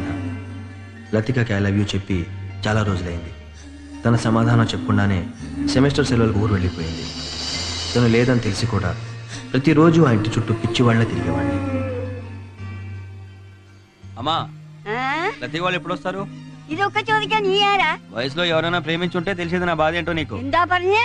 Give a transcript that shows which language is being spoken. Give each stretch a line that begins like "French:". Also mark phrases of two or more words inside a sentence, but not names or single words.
Telugu: లతికకి
English: I love you
Telugu: చెప్పి చాలా రోజులైంది. తన సమాధానం చెప్పకుండానే సెమిస్టర్ సెలవులకు ఊరు వెళ్ళిపోయింది. తను లేదని తెలిసి కూడా ప్రతిరోజు ఆ ఇంటి చుట్టూ పిచ్చివాళ్ళ తిరిగేవాడిని. అమ్మా, లతిక వాళ్ళు ఎప్పుడు వస్తారు?
Malayalam: ഇതൊക്കെ ചോദിക്കാൻ നീ ആരാ?
Telugu: వయసులో ఎవరైనా ప్రేమించుంటే తెలిసేది నా బాధ ఏంటో నీకు.
Malayalam: എന്താ പറഞ്ഞേ?